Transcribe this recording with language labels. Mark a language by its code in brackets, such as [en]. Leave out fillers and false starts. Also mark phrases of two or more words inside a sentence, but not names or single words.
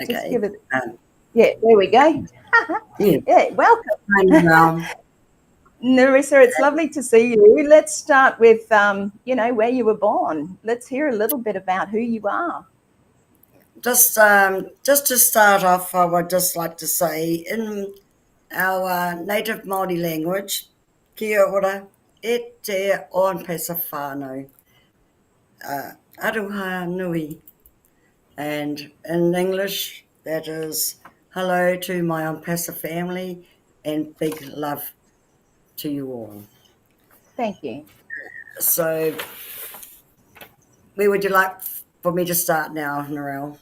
[en] Just give it. Yeah, there we go. Yeah, welcome. Nerissa, it's lovely to see you. Let's start with, where you were born. Let's hear a little bit about who you are. just to start off, I would just like to say in our native Māori language, [mi] kia ora, e te on pesa whānau, aroha nui. [en] And in English, that is hello to my on pesa family and big love to you all. Thank you. So, where would you like for me to start now, Narelle?